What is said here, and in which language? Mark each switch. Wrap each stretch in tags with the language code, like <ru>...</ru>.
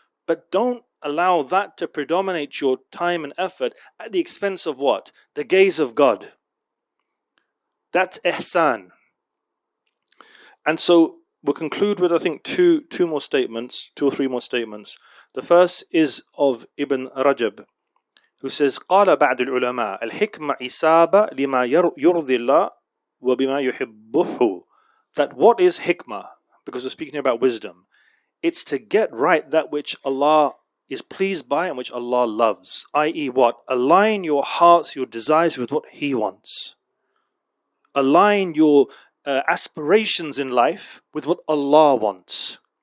<en>But don't allow that to predominate your time and effort at the expense of what? The gaze of God. That's ihsan. And so we'll conclude with, I think, two or three more statements. The first is of Ibn Rajab, who says,</en> <ar>قال بعد العلماء الحكمة إصابة لما يرضي الله وبما يحبه.</ar> <en>That what is hikmah? Because we're speaking about wisdom. It's to get right that which Allah is pleased by and which Allah loves. I.e. what? Align your hearts, your desires with what He wants. Align your aspirations in life with what Allah wants.</en>